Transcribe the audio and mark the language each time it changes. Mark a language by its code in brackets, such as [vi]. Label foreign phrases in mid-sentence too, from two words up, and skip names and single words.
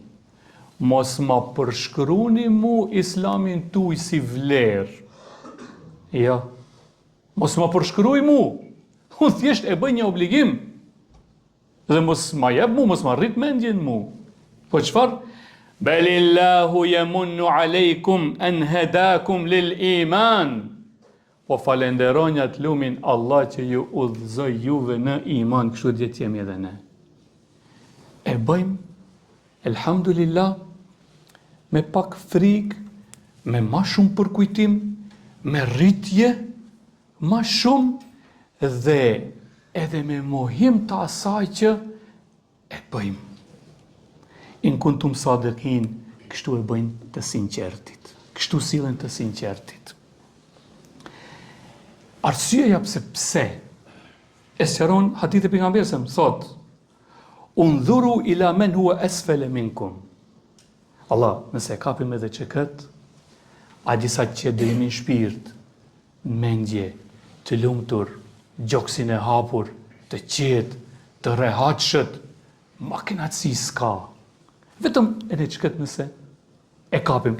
[sq] Mos ma përshkruni mu islamin tuj si vlerë. Ja, mos ma përshkruj mu. Unë thjesht e bëj një obligim. Dhe mos ma jep mu, mos ma rrit mendjen mu. Po çfarë? [ar] بل الله يمن عليكم أن هداكم للإيمان. [sq] Po falenderoni atë lumin Allah që ju udhëzoi juve në iman, kështu djetë jemi edhe ne. E bëjmë, elhamdulillah, me pak frikë, me ma shumë përkujtim, me rritje, ma shumë dhe edhe me mohim të asaj që e bëjmë. [ar] إن كنتم صادقين, [sq] kështu e bëjnë të sinqertit. Kështu sillen të sinqertit. Arsyeja pse e sqaron hadithi e pejgamberit, thot: [ar] انظروا إلى من هو أسفل منكم. [sq] Allah, nëse e kapim edhe që këtë, a disa që dhe jemi në shpirt, në mendje, të lumtur, gjoksin e hapur, të qetë, të rehatshët, makinatësi s'ka. Vetëm edhe që këtë nëse e kapim.